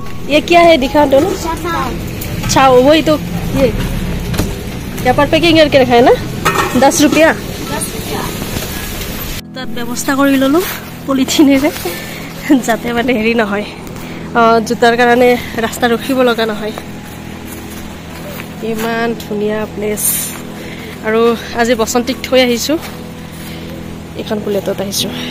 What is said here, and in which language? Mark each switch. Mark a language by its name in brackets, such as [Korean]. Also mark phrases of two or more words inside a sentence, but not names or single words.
[Hindi] ये क्या है दिखा दो ना छाओ वही तो ये यहाँ पर पैकिंग करके रखा है ना 10 रुपया [Assamese] তাত ব্যৱস্থা কৰি ললো পলিথিনেৰে যাতে মানে হেৰি নহয় জোতাৰ কাৰণে ৰাস্তা ৰখিব লগা নহয় ইমান ধুনীয়া প্লেস আৰু আজি বসন্তিক থৈ আহিছো এখন বুলেটত আহিছো